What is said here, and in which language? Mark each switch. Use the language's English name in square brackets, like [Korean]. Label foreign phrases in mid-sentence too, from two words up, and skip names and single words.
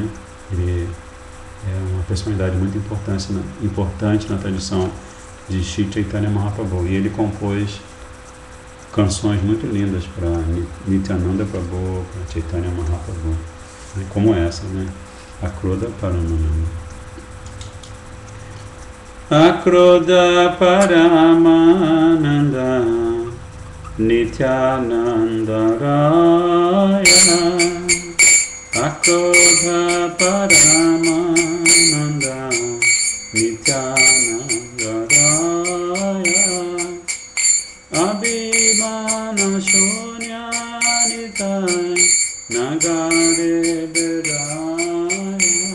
[Portuguese] Ele é uma personalidade muito importante na tradição de Sri Chaitanya Mahaprabhu, e ele compôs canções muito lindas para Nityananda Prabhu, para Chaitanya Mahaprabhu, né? Como essa, né? A Kroda Paramananda. [Bangla] অক্রোধ পরমানন্দ নিত্যানন্দ রায় অক্রোধ পরমানন্দ নিত্যানন্দ রায় অভিমান শূন্য নিতাই নগরে বেড়ায়